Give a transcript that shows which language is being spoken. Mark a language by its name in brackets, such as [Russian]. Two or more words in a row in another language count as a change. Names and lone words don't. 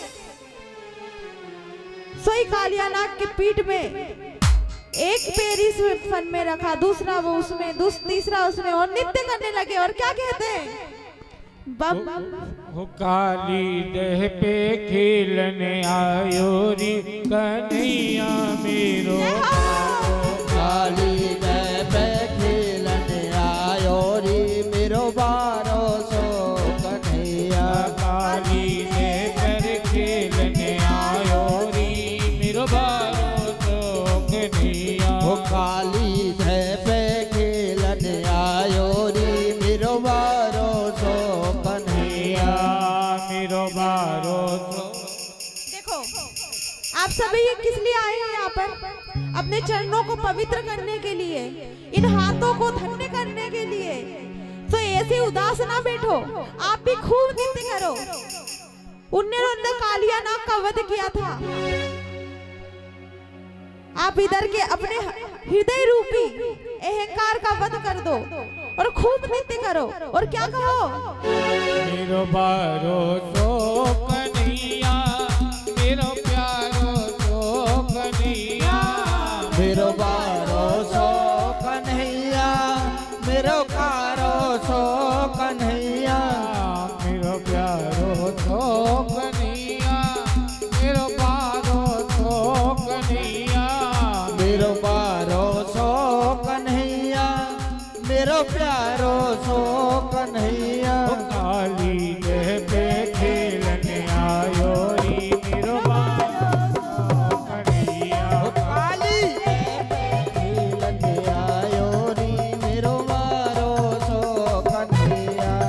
[Hindi] सोई कालिया नाग के पीठ में एक पैर इस फन में रखा, दूसरा वो उसमें, तीसरा उसमें, और नृत्य करने लगे। और क्या कहते हैं? [Braj] हो काली देह पे खेलने आयो री कन्हैया मेरो, काली देह पे खेलने आयो री मेरो बारो सो कन्हैया, काली देह पर खेलने आयो री मेरो बारो सो कन्हैया। हो काली देह पे खेलने आयो री मेरो बारो सो कन्हैया, मेरो बारो सो। [Hindi] देखो आप सभी ये किस लिए आए हैं यहाँ पर? अपने चरणों को पवित्र करने के लिए, इन हाथों को धन्य करने के लिए। तो ऐसे उदास ना बैठो, आप भी खूब नृत्य करो। उन्होंने कालिया नाग का वध किया था, आप इधर के अपने हृदय रूपी अहंकार का वध कर दो और खूब नृत्य करो। और क्या कहो? [Braj] मेरो बारो सो कन्हैया, मेरो प्यारो सो कन्हैया, मेरो बारो सो कन्हैया, मेरो कारो सो कन्हैया, मेरो प्यारो सो कन्हैया, मेरो बारो सो कन्हैया, मेरो बारो सो कन्हैया, मेरो प्यारो सो कन्हैया। काली देह पे खेलने आयो री मेरो बारो सो कन्हैया, काली खेलने आयो री मेरो बारो सो कन्हैया।